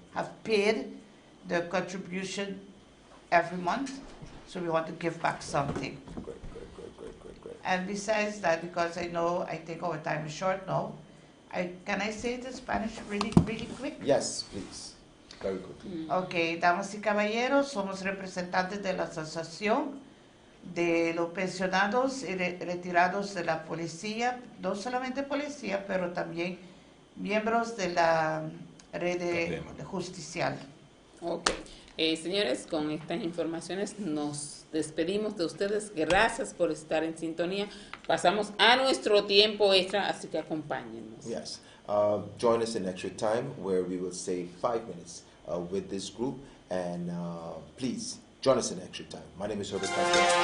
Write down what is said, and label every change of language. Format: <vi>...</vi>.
<en>have paid the contribution every month, so we want to give back something. Great. And besides that, because I think our time is short now, can I say it in Spanish really, really quick? Yes, please. very quickly.</en> <es>Ok, damas y caballeros, somos representantes de la Asociación de los Pensionados y Retirados de la Policía, no solamente policía, pero también miembros de la red de justicial.</es> <en>Ok.</en> <es>Señores, con estas informaciones nos despedimos de ustedes. Gracias por estar en sintonía. Pasamos a nuestro tiempo extra, así que acompáñennos.</es> <en>Yes. Join us in extra time where we will save 5 minutes with this group. And please join us in extra time. My name is Herbert Castro.</en>